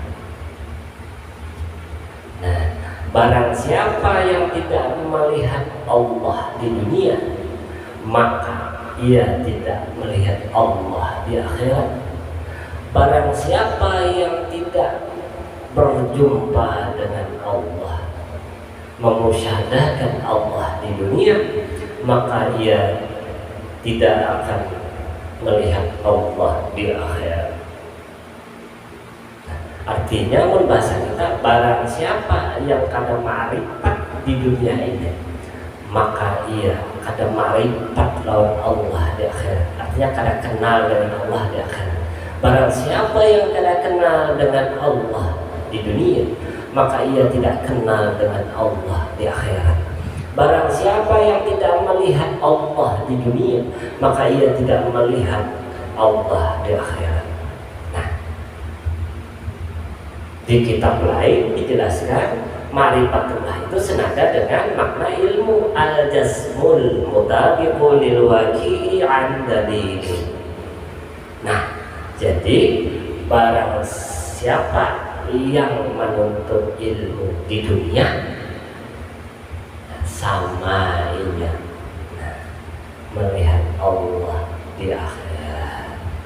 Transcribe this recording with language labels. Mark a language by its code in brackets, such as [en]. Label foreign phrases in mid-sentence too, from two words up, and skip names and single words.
[id] Nah, barang siapa yang tidak melihat Allah di dunia, maka ia tidak melihat Allah di akhirat. Barang siapa yang tidak berjumpa dengan Allah, memusyahadahkan Allah di dunia, maka ia tidak akan melihat Allah di akhirat. Artinya menurut bahasa kita, barang siapa yang kada ma'rifat di dunia ini, maka ia kada ma'rifat lawan Allah di akhirat. Artinya kada kenal dengan Allah di akhirat. Barang siapa yang kada kenal dengan Allah di dunia, maka ia tidak kenal dengan Allah di akhirat. Barang siapa yang tidak melihat Allah di dunia, maka ia tidak melihat Allah di akhirat. Di kitab lain dijelaskan ma'rifatullah itu senada dengan makna ilmu [ar] الجزم المطابق للواقع عن دليل. [id] Nah, jadi barang siapa yang menuntut ilmu di dunia, sama ia melihat Allah di akhirat.